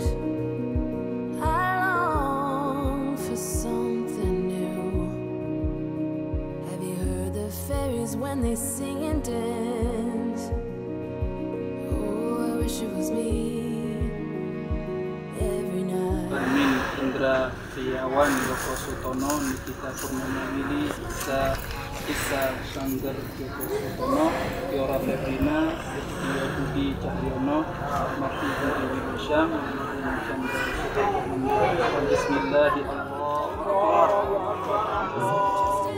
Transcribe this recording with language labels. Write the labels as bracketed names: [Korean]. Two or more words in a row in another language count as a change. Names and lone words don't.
[English] I long for something new. Have you heard the fairies when they sing and dance? Oh, I wish it was me every night. [Indonesian] Amin Indra Triawan Joko Sutono Nikita Purnama Wili Isa Sanggar Joko Sutono Tiora Febrina Tio Budi Cahyono Marti Budi Wibusyam Chandra Sutono Bismillah di Allah.